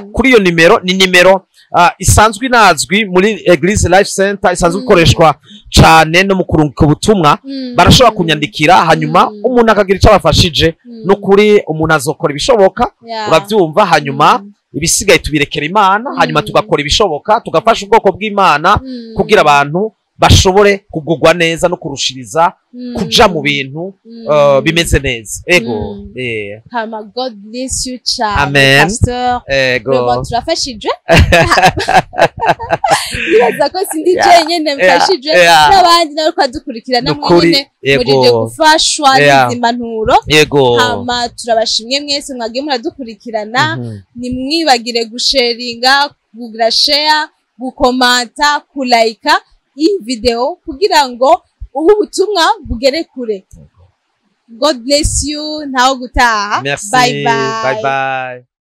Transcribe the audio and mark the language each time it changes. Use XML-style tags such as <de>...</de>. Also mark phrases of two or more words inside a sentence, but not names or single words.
<rn>kuri iyo nimero ni nimero isanzwe inazwi muri Eglise Life Center isanzwe ikoreshwa cane no mu kurungika ubutumwa barashobora kunyandikira hanyuma umuntu akagira ico abafashije no kuri umuntu azokora ibishoboka uravyumva hanyuma ibisigaye tubirekera Imana hanyuma tugakora ibishoboka tugafasha ubwoko bw'Imana kugira abantu bashobore kugugwa neza no kurushiriza kuja mu bintu bimeze neza ego</rn> <en>hama God bless you child</en> <rn>Amen. Pasteur ego turafashije biraza ko sindi jenyene mfashije n'abandi nabo kwadukurikirana mwene murije gufashwa n'impanuro hama turabashimye mwese mwagiye muradukurikirana nimwibagire gusharinga kugira share gukomanta kulike iyi video kugira ngo ubu butumwa bugere kure.</rn> <en>God bless you.</en> <rn>Ntaho gutaha. Merci.</rn> <en>Bye bye. Bye bye.</en>